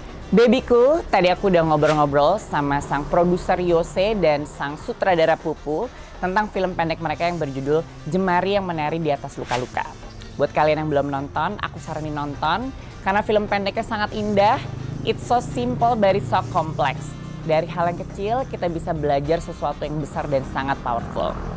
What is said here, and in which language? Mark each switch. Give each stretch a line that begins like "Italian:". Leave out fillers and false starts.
Indonesian: Babyku, tadi aku udah ngobrol-ngobrol sama sang produser Yose dan sang sutradara Pupu tentang film pendek mereka yang berjudul Jemari yang Menari di Atas Luka-Luka. Buat kalian yang belum nonton, aku saranin nonton karena film pendeknya sangat indah.
English: It's so simple but it's so complex.
Indonesian: Dari hal yang kecil kita bisa belajar sesuatu yang besar dan sangat powerful.